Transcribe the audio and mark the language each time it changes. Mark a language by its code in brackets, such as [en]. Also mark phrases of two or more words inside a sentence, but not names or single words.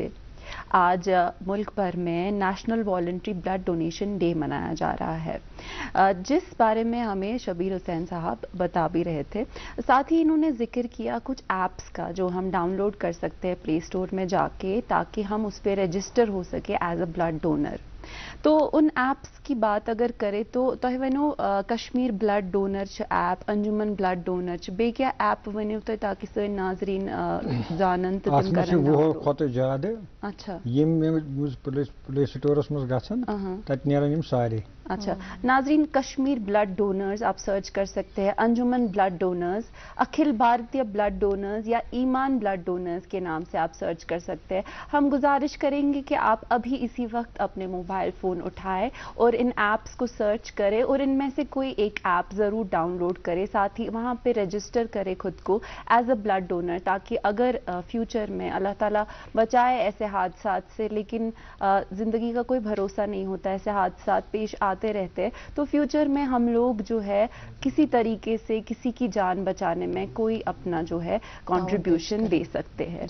[ur] آج ملک بھر میں نیشنل والنٹری بلڈ ڈونیشن ڈے منایا جا رہا ہے، جس بارے میں ہمیں شبیر حسین صاحب بتا بھی رہے تھے. ساتھ ہی انہوں نے ذکر کیا کچھ ایپس کا جو ہم ڈاؤن لوڈ کر سکتے ہیں پلے اسٹور میں جا کے، تاکہ ہم اس پہ رجسٹر ہو سکے [en] as a blood donor. [ur] تو ان ایپس کی بات اگر کرے تو [ks] تہ ونو کشمیر بلڈ ڈونر ایپ، انجمن بلڈ ڈونر بے کیا ایپ ونو تہ تاکہ سن ناظرین جانن تو تم کرن. وہ کھوتہ زیادہ اچھا یم پلے سٹورس مز گژھن تت نیرن یم سارے. [ur] اچھا ناظرین، کشمیر بلڈ ڈونرز آپ سرچ کر سکتے ہیں، انجمن بلڈ ڈونرز، اکھل بھارتیہ بلڈ ڈونرز یا ایمان بلڈ ڈونرز کے نام سے آپ سرچ کر سکتے ہیں. ہم گزارش کریں گے کہ آپ ابھی اسی وقت اپنے موبائل فون اٹھائیں اور ان ایپس کو سرچ کریں اور ان میں سے کوئی ایک ایپ ضرور ڈاؤن لوڈ کرے، ساتھ ہی وہاں پہ رجسٹر کرے خود کو [en] as a blood donor, [ur] تاکہ اگر فیوچر میں اللہ تعالیٰ بچائے ایسے حادثات سے، لیکن زندگی کا کوئی بھروسہ نہیں ہوتا، ایسے حادثات پیش آتے رہتے ہیں، تو فیوچر میں ہم لوگ جو ہے کسی طریقے سے کسی کی جان بچانے میں کوئی اپنا جو ہے کنٹریبیوشن دے سکتے ہیں.